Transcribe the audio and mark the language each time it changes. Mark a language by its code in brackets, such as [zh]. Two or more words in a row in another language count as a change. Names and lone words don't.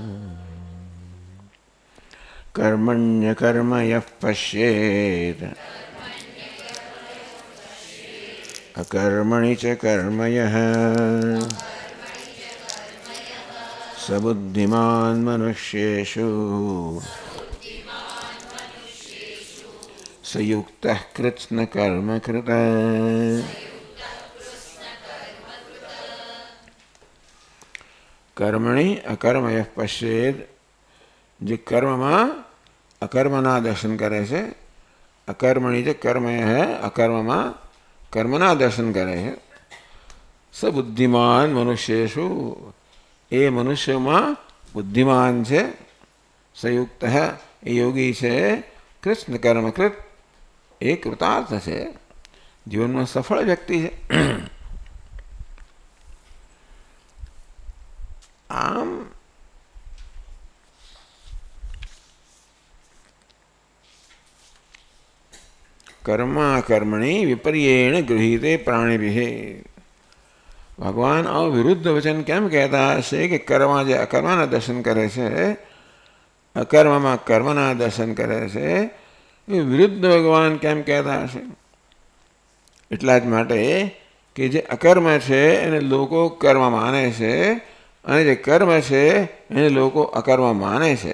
[sa] कर्मण्यकर्म यः पश्येत् अकर्मणि च कर्म यः स बुद्धिमान् मनुष्येषु स युक्तः कृत्स्नकर्मकृत्। कर्मणि अकर्म यः पश्येत्, [gu] જે કર્મમાં અકર્મના દર્શન કરે છે, અકર્મણી જે કર્મ હે અકર્મમાં કર્મના દર્શન કરે છે, [sa] स बुद्धिमान् मनुष्येषु [gu] એ મનુષ્યમાં બુદ્ધિમાન છે, સંયુક્ત એ યોગી છે, [sa] कृष्ण कर्मकृत [gu] એ કૃતાર્થ છે, જીવનમાં સફળ વ્યક્તિ છે. [sa] આમ कर्माकर्मणि विपर्येण गृहीते प्राणिभिः. [gu] ભગવાન આ વિરુદ્ધ વચન કેમ કહેતા હશે કે કર્મ જે અકર્મના દર્શન કરે છે, અકર્મમાં કર્મના દર્શન કરે છે, એ વિરુદ્ધ ભગવાન કેમ કહેતા હશે? એટલા જ માટે કે જે અકર્મ છે એને લોકો કર્મ માને છે અને જે કર્મ છે એને લોકો અકર્મ માને છે.